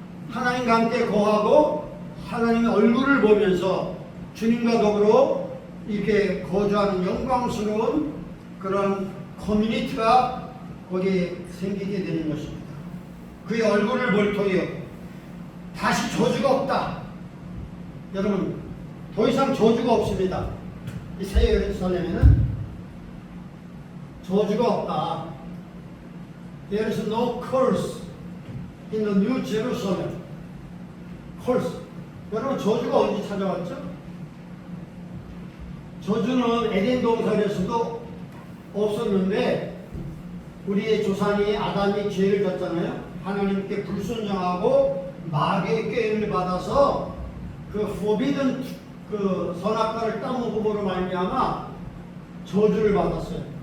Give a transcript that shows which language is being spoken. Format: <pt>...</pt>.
<ko>하나님과 함께 거하고 하나님의 얼굴을 보면서 주님과 더불어 이렇게 거주하는 영광스러운 그런 커뮤니티가 거기에 생기게 되는 것입니다. 그의 얼굴을 볼 터이요. 다시 저주가 없다. 여러분, 더 이상 저주가 없습니다. 이 새 예루살렘에는 저주가 없다.</ko> <en>There is no curse in the New Jerusalem. curse.</en> <ko>여러분, 저주가 언제 찾아왔죠? 저주는 에덴 동산에서도 없었는데 우리의 조상이 아담이 죄를 졌잖아요. 하나님께 불순종하고 마귀의 꾀임을 받아서 그 forbidden 그 선악과를 따먹음으로 말미암아 저주를 받았어요.</ko>